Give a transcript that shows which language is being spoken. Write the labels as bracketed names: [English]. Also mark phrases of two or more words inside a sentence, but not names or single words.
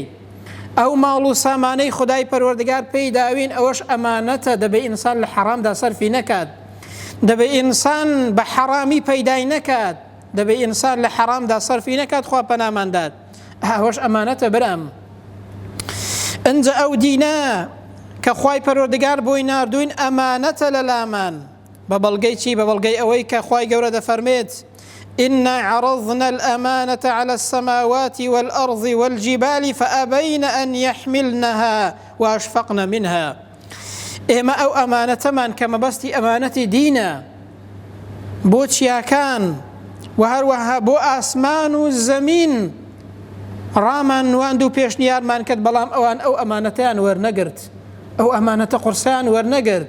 [Central Kurdish] ئەو ماڵ و سامانەی خودای پەروەردگار پێی داوین ئەوەش ئەمانەتە، دەبێ ئینسان لە حەرامدا سەرفی نەکات، دەبێ ئینسان بە حەرامی پەیدای نەکات، دەبێ ئینسان لە حەرامدا سەرفی نەکات، خوا پەناماندات. ئەوەش ئەمانەتە برام. ئەنجە ئەو دینە کە خوای پەروەردگار بۆی ناردوین ئەمانەتە لە لامان. بە بەڵگەی چی؟ بە بەڵگەی ئەوەی کە خوای گەورە دەفەرمێت [Arabic] إنا عرضنا الأمانة على السماوات والأرض والجبال فأبين أن يحملنها وأشفقن منها. [Central Kurdish] ئێمە ئەو ئەمانەتەمان کە مەبەستی ئەمانەتی دینە بۆ چیاکان و هەروەها بۆ ئاسمان و زەمین ڕامان نواند و پێشنیارمان کرد، بەڵام ئەوان ئەو ئەمانەتیان وەرنەگرت، ئەو ئەمانەتە قورسیان وەرنەگرت.